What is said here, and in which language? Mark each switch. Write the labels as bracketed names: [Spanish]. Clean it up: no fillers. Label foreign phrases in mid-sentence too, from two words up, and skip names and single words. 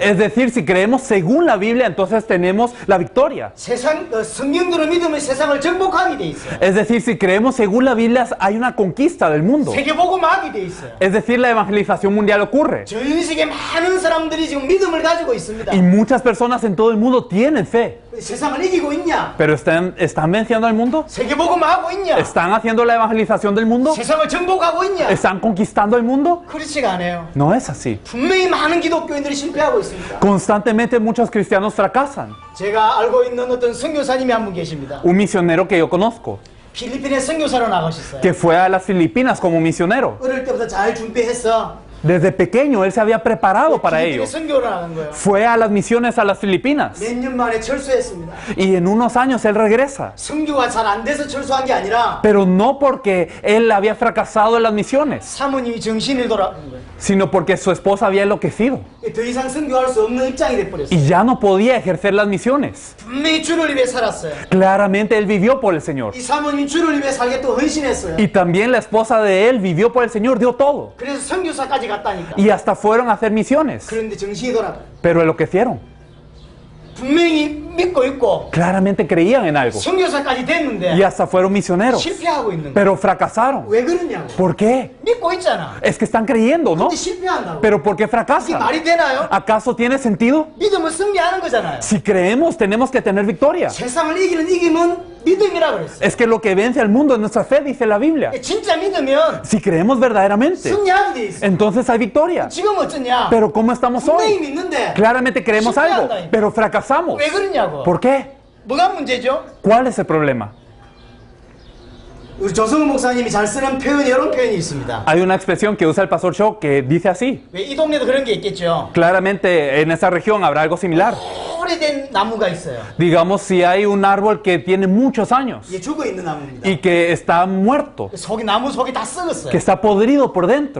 [Spanish] Es decir, si creemos según la Biblia, entonces tenemos la victoria. [Korean] 성경대로 믿으면 세상을 정복하게 돼 있어요. [Spanish] Es decir, si creemos según la Biblia, hay una conquista del mundo. [Korean] 세계복음하게 돼 있어요. [Spanish] Es decir, la evangelización mundial ocurre. [Korean] 전 세계 많은 사람들이 지금 믿음을 가지고 있습니다. [Spanish] Y muchas personas en todo el mundo tienen fe. [Korean] 세상을 이기고 있냐? [Spanish] Pero ¿están venciendo al mundo? [Korean] 세계복음하고 있냐? [Spanish] ¿Están haciendo la evangelización del mundo? [Korean] 세상을 정복하고 있냐? [Spanish] ¿Están conquistando el mundo? [Korean] 그렇지가 않아요. [Spanish] No es así. [Korean] 분명히 많은 기독교인들이 실패하고 있습니다. [Spanish] Constantemente muchos cristianos fracasan. [Korean] 제가 알고 있는 어떤 선교사님이 한 분 계십니다. [Spanish] Un misionero que yo conozco, [Korean] 필리핀에 선교사로 나가셨어요. [Spanish] que fue a las Filipinas como misionero. [Korean] 어릴 때부터 잘 준비해서 [Spanish] Desde pequeño él se había preparado para [Korean] 필리핀에 [Spanish] ello. [Korean] 선교를 나간 거예요. [Spanish] Fue a las misiones a las Filipinas. [Korean] 몇 년 만에 철수했습니다. [Spanish] Y en unos años él regresa. [Korean] 선교가 잘 안 돼서 철수한 게 아니라 [Spanish] Pero no porque él había fracasado en las misiones, [Korean] 사모님이 정신을 돌아간 거예요. [Spanish] sino porque su esposa había enloquecido. [Korean] 더 이상 선교할 수 없는 입장이 돼버렸어요. [Spanish] Y ya no podía ejercer las misiones. [Korean] 분명히 주를 위해 살았어요. [Spanish] Claramente él vivió por el Señor. [Korean] 이 사모님이 주를 위해 살겠다고 헌신했어요. [Spanish] Y también la esposa de él vivió por el Señor, dio todo. [Korean] 그래서 선교사까지 갔다니까. [Spanish] Y hasta fueron a hacer misiones. [Korean] 그런데 정신이 돌아가요. [Spanish] Pero enloquecieron. [Korean] 분명히 믿고 있고 [Spanish] Claramente creían en algo. [Korean] 선교사까지 [Spanish] Y [Korean] 됐는데 [Spanish] hasta fueron misioneros. [Korean] 실패하고 있는 거예요. [Spanish] Pero fracasaron. [Korean] 왜 그러냐고. [Spanish] ¿Por qué? [Korean] 믿고 있잖아. [Spanish] Es que están creyendo, ¿no? [Korean] 근데 실패한다고. [Spanish] Pero ¿por qué [Korean] 이게 [Spanish] fracasan? [Korean] 말이 되나요? [Spanish] ¿Acaso tiene sentido? [Korean] 믿음은 승리하는 거잖아요. [Spanish] Si creemos, tenemos que tener victoria. [Korean] 세상을 이기는 이김은 믿음이라 그랬어요. [Spanish] Es que lo que vence al mundo es nuestra fe, dice la Biblia. [Korean] 진짜 믿으면 [Spanish] Si creemos verdaderamente, [Korean] 승리하게 돼 있어. [Spanish] entonces hay victoria. [Korean] 지금 어쩌냐? [Spanish] Pero ¿cómo estamos [Korean] 분명히 [Spanish] hoy? [Korean] 믿는데 [Spanish] Claramente creemos algo, pero fracasamos. [Korean] 왜 그러냐고. [Spanish] ¿Por qué? [Korean] 뭐가 문제죠? [Spanish] ¿Cuál es el problema? [Korean] 우리 조성우 목사님이 잘 쓰는 표현이 이런 표현이 있습니다. [Spanish] Hay una expresión que usa el pastor Shaw que dice así. [Korean] 왜 이 동네도 그런 게 있겠죠. [Spanish] Claramente en esa región habrá algo similar. [Korean] 오래된 나무가 있어요. [Spanish] Digamos si hay un árbol que tiene muchos años [Korean] 이게 죽어 있는 나무입니다. [Spanish] y que está muerto, [Korean] 나무 속이 다 썩었어요. [Spanish] que está podrido por dentro.